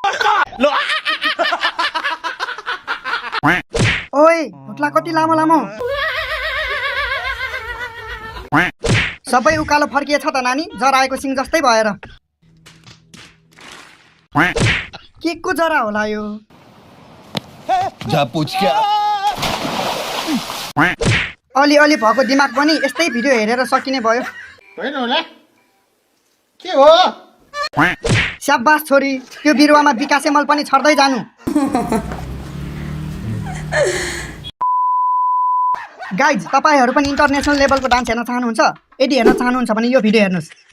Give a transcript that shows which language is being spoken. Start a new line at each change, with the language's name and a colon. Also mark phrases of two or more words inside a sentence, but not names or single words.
Nepali: ओइ भुट्ला कति लामो लामो सबै उकालो फर्किएछ त नानी जराएको सिङ जस्तै भएर के को जरा होला यो
Hindi: जा पूछ क्या
Nepali: अलि अलि भएको दिमाग पनि यस्तै भिडियो हेरेर सकिने भयो होइन होला के हो स्याबास छोरी त्यो बिरुवामा विकासे मल पनि छर्दै जानु गाइज तपाईहरु पनि
English: international levelको
Nepali: डान्स हेर्न चाहनुहुन्छ यदि हेर्न चाहनुहुन्छ भने यो भिडियो हेर्नुस्